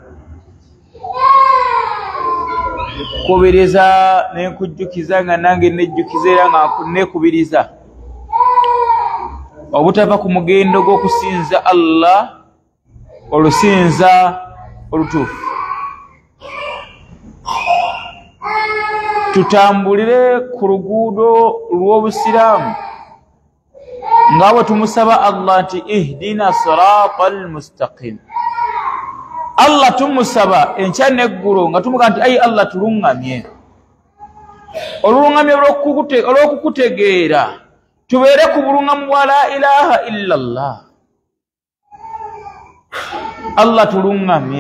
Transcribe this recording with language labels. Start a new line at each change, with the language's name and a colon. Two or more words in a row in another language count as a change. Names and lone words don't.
Ganda: Kubiriza n'enkujjukiza nga nange nejjukiza era nga neekubiriza obutava ku mugendo gw'okusinza Allah olusinza olutuufu. Tutambulire ku luguudo lw'obusiraamu nga bwe tumusaba Allah nti
Arabic: اهدنا الصراط المستقيم.
Ganda: Allah tumusaba enkya n'eggulo nga tumuga nti ayi Allah tuluŋŋamye. Oluluŋŋamye olw'okukutegeera tubeere ku buluŋŋamu bwa
Arabic: لا إله إلا الله.
Ganda: Allah tuluŋŋamye.